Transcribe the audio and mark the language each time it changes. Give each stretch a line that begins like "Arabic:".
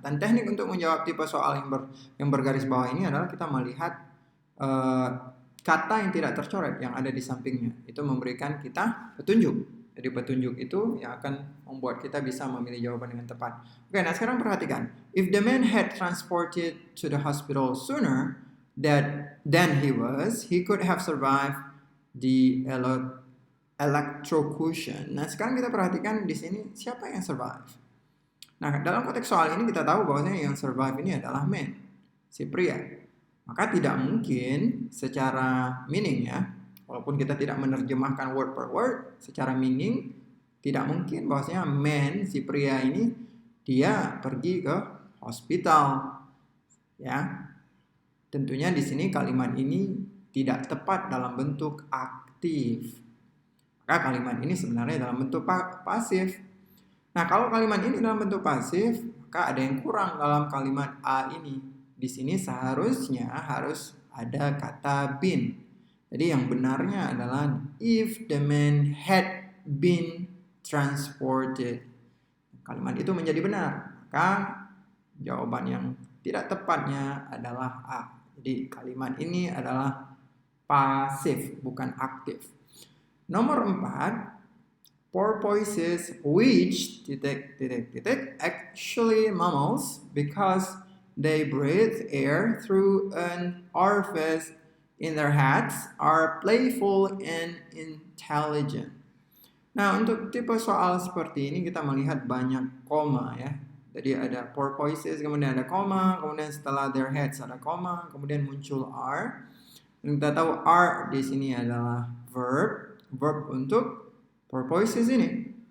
Indonesian: Dan teknik untuk menjawab tipe soal yang bergaris bawah ini adalah kita melihat kata yang tidak tercoret yang ada di sampingnya. Itu memberikan kita petunjuk. Jadi petunjuk itu yang akan membuat kita bisa memilih jawaban dengan tepat. Oke, nah sekarang perhatikan.
English: If the man had transported to the hospital sooner than he could have survived the electrocution.
Indonesian: Nah, sekarang kita perhatikan di sini siapa yang survive. Nah, dalam konteks soal ini kita tahu bahwasanya yang survive ini adalah man, si pria. Maka tidak mungkin secara meaning ya, walaupun kita tidak menerjemahkan word per word, secara meaning tidak mungkin bahwasanya man, si pria ini dia pergi ke hospital. Ya. Tentunya di sini kalimat ini tidak tepat dalam bentuk aktif. Maka kalimat ini sebenarnya dalam bentuk pasif. Nah, kalau kalimat ini dalam bentuk pasif, maka ada yang kurang dalam kalimat A ini. Di sini seharusnya harus ada kata been. Jadi yang benarnya adalah
English: if the man had been transported.
Indonesian: Kalimat itu menjadi benar. Maka jawaban yang tidak tepatnya adalah A. Jadi kalimat ini adalah pasif, bukan aktif. Nomor 4,
English: porpoises which actually mammals because they breathe air through an orifice in their heads are playful and intelligent.
Indonesian: Nah, untuk tipe soal seperti ini kita melihat banyak koma ya. Jadi ada porpoises, kemudian ada koma, kemudian setelah their heads ada koma, kemudian muncul are. Dan kita tahu are di sini adalah verb untuk porpoises ini.